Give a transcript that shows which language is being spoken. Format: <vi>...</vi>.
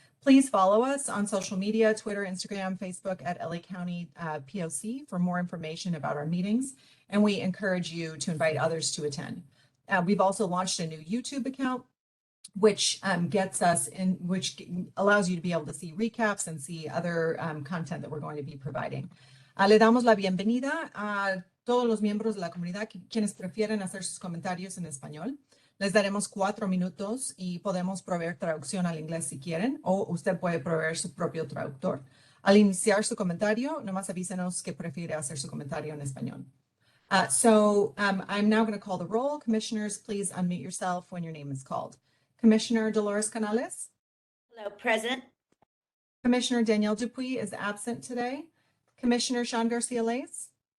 <en>Please follow us on social media, Twitter, Instagram, Facebook at LA County POC for more information about our meetings. And we encourage you to invite others to attend. We've also launched a new YouTube account, which which allows you to be able to see recaps and see other content that we're going to be providing.</en> <es>Le damos la bienvenida a todos los miembros de la comunidad quienes prefieren hacer sus comentarios en español. Les daremos 4 minutos y podemos proveer traducción al inglés si quieren, o usted puede proveer su propio traductor. Al iniciar su comentario, nomás avísenos que prefiere hacer su comentario en español.</es> <en>I'm now going to call the roll. Commissioners, please unmute yourself when your name is called. Commissioner Dolores Canales. Hello, present. Commissioner Danielle Dupuy is absent today. Commissioner Sean Garcia-Lace.</en>